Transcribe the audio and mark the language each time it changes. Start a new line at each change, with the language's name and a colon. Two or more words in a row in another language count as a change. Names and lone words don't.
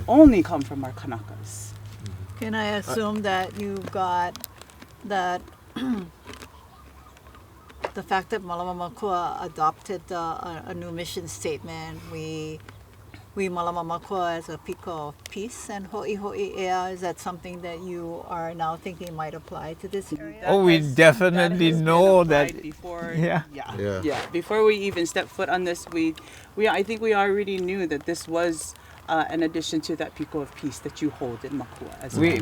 English: Only come from our Kanakas. Can I assume that you got that the fact that Mālama Mākua adopted a new mission statement, we Mālama Mākua as a piko of peace and
Hawaiian: hoʻi ea,
English: is that something that you are now thinking might apply to this area? Oh, we definitely know that. Before, Yeah. Before we even stepped foot on this, I think we already knew that this was an addition to that piko of peace that you hold in Mākua as well.